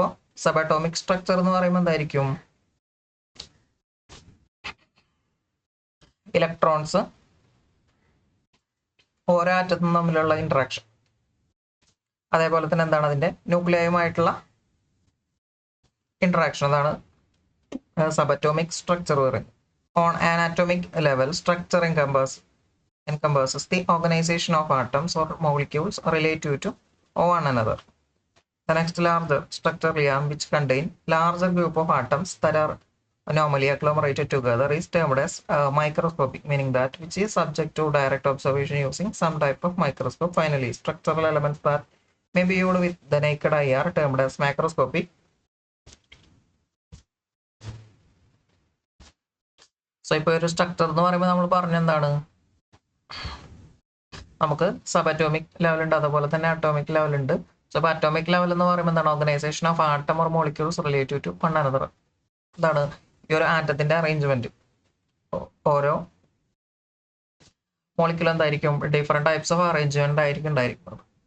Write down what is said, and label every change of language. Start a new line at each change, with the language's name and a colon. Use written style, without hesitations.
Malayalam: ഇപ്പോൾ subatomic structure എന്ന് പറയുമ്പോൾ എന്തായിരിക്കും, ഇലക്ട്രോൺസ് ഓരോ ആറ്റത്തും തമ്മിലുള്ള ഇന്ററാക്ഷൻ, അതേപോലെ തന്നെ എന്താണ് അതിന്റെ ന്യൂക്ലിയയുമായിട്ടുള്ള ഇന്ററാക്ഷൻ, അതാണ് സബറ്റോമിക് സ്ട്രക്ചർ പറയുന്നത്.
English: On an atomic level structure encompasses the organization of atoms or molecules relative to one another. The next larger structure realm, which contain larger group of atoms that are normally agglomerated together, is termed as microscopic, meaning that which is subject to direct observation using some type of microscope. Finally, structural elements that may be viewed with the naked eye are termed as macroscopic.
Malayalam: So ഇപ്പോൾ ഒരു structure എന്ന് പറയുമ്പോൾ നമ്മൾ പറഞ്ഞ എന്താണ്, നമുക്ക് sub atomic level ഉണ്ട്, അതുപോലെ തന്നെ അറ്റോമിക് ലെവൽ ഉണ്ട്. സോ ഇപ്പോൾ അറ്റോമിക് ലെവൽ എന്ന് പറയുമ്പോൾ എന്താണ്,
English: Organization of atom or molecules relative to one another.
Malayalam: എന്താണ് ഈ ഒരു ആറ്റത്തിന്റെ അറേഞ്ച്മെന്റ്, ഓരോ മോളിക്യൂൾ എന്തായിരിക്കും, ഡിഫറെന്റ് ടൈപ്സ് ഓഫ് അറേഞ്ച്മെന്റ് ആയിരിക്കും ഉണ്ടായിരിക്കുന്നത്.